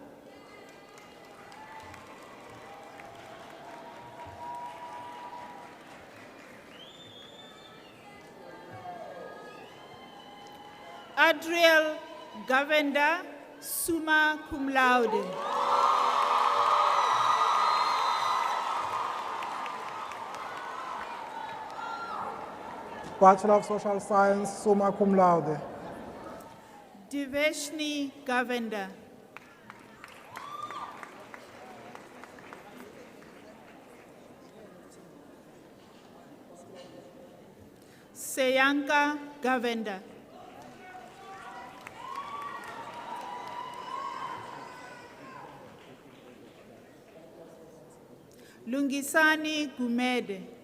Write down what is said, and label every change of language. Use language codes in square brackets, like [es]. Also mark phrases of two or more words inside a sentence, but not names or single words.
[en] Adriel Govenda, [la] summa cum laude. [en] Bachelor of Social Science, [la] summa cum laude. [en] Diveshni Govenda. Seyanka Govenda. Lungisani Gumede.